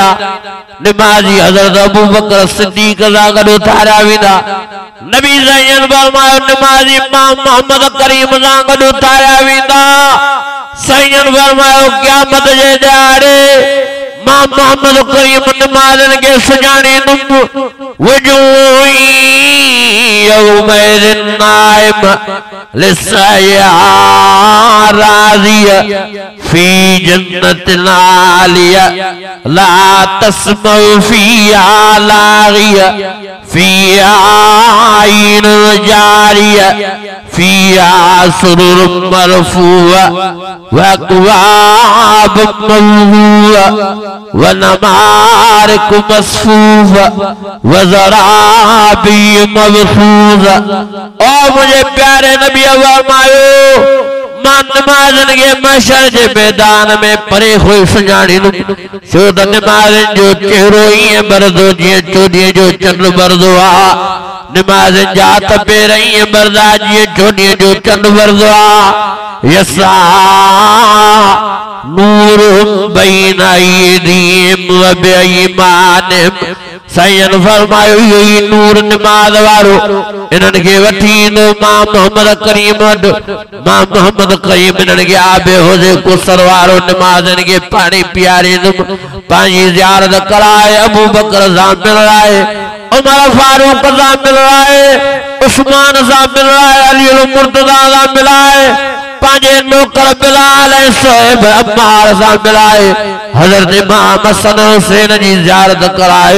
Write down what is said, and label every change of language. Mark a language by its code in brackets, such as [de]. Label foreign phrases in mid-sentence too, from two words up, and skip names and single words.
[sd] निमाज़ी हज़रत अबू बकर सिद्दीक़ सां गॾु उथारिया वेंदा। नबी साईं फरमायो निमाज़ी इमाम मोहम्मद करीम सां गॾु उथारिया वेंदा। साईं फरमायो क़यामत जे ॾियारे मां मोहम्मद करीम निमाज़न खे सुञाणींदुमि। [ar] وجوه يومئذ ناعمة لسعيها راضية في جنة عالية لا تسمع فيها لاغية فيها عين جارية فيها سرر مرفوعة وأكواب موضوعة ونمارق مصفوفة وزرابي مبثوثة. [sd] ओ मुझे प्यारे नबी फरमायो मां निमाज़न के महशर जे मैदान में परे हुई सुञाणींदुमि। छो त निमाज़न जो चेहरो ईअं बरदो जीअं चोॾीअ जो चंड बरदो आहे। निमाज़न जा हथ पेर ईअं बरदा जीअं चोॾीअ जो चंड बरदो आहे। [ar] يسعى نورهم بين أيديهم وبأيمانهم. [sd] साईं फरमायो इहो ई नूर निमाज़ वारो इन्हनि खे वठी ईंदो मां मोहम्मद करीम वटि। मां मोहम्मद करीम इन्हनि खे आबे हुजे कुसर वारो निमाज़न खे पाणी पीआरींदुमि। पंहिंजी ज़ियारत कराए अबू बकर सां मिलाए, उमर फारूक सां मिलाए, उस्मान सां मिलाए, अली मुर्तज़ा सां मिलाए, पांजे नौकर बिलाल सोहेब अम्मार सां मिलाए, हज़रत इमाम हसन हुसैन जी ज़ियारत कराए।